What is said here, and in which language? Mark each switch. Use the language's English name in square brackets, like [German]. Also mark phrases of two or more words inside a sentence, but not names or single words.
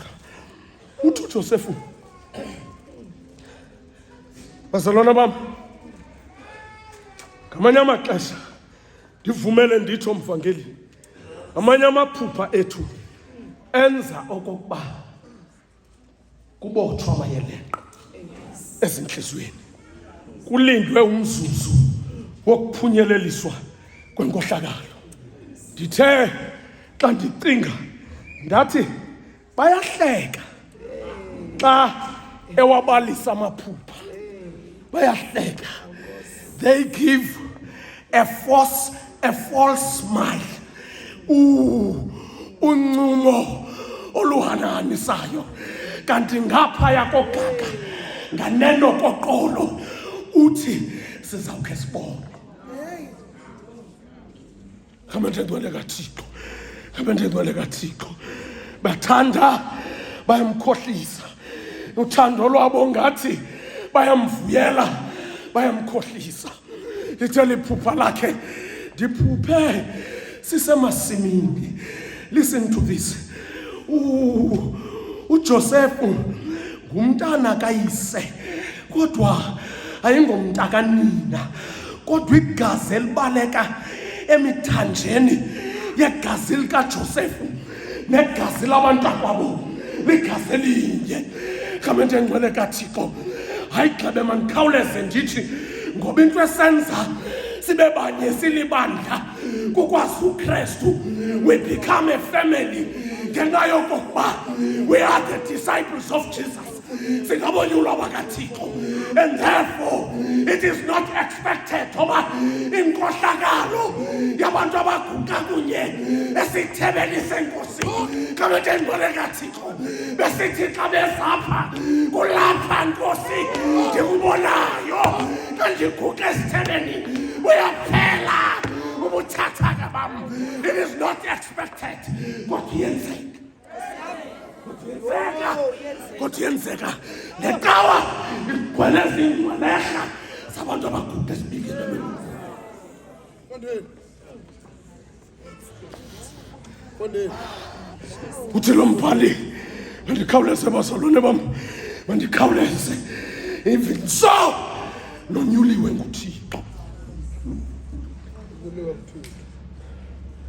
[Xhosa] Uthi uJoseph, bazalwana bam, ngamanye amaxesha ndivumele nditsho mvangeli, amanye amaphupha ethu enza okokuba kubotshwa amayelenqe ezinhlizweni, kulindwe umzuzu wokuphunyeleliswa kwenkohlakalo. Ndithe xa ndicinga ndathi bayahleka xa ewabalisa amaphupha, bayahleka. [English] They give a false smile, [Xhosa] uncumo oluhananisayo, kanti ngaphaya kogaga nganeno koqolo uthi sizawukhe sibone. Kamente ngcwele kaThixo, bathanda bayamkhohlisa, uthando lwabo ngathi bayamvuyela, bayamkhohlisa. Lithe liphupha lakhe, ndiphuphe sisemasimini. [English] Listen to this. [Xhosa] uJoseph ngumntana kayise, kodwa ayingomntakanina, kodwa igazi elibaleka emithanjeni yegazi likaJoseph negazi labantakwabo ligazi elinye. Kamente ngcwele kaThixo, hayi gxebe mandikhawuleze ndithi, ngoba into esenza sibe banye silibandla kukwazi uKristu, [English] we become a family [Xhosa] ngenxa yokokuba [English] we are the disciples of Jesus, [Xhosa] singabonyulwa bakaThixo. [English] And therefore it is not expected [Xhosa] oba inkohlakalo yabantu abaguqa kunye esithebeni senkosi kamente ngcwele kaThixo besithi xa bezapha kulapha nkosi ndikubonayo kandiguqa esithebeni uyaphela ubuthathaka bam. [English] It is not expected, [Xhosa] kodwa yenzeka neqawa igcwele zingcwelehla zabantu abaguqa esibikeni. Uthi lo mbhali, mandikhawuleze bazalwane bam, mandikhawuleze, [English] even so [Xhosa] nonyuliwe nguThixo.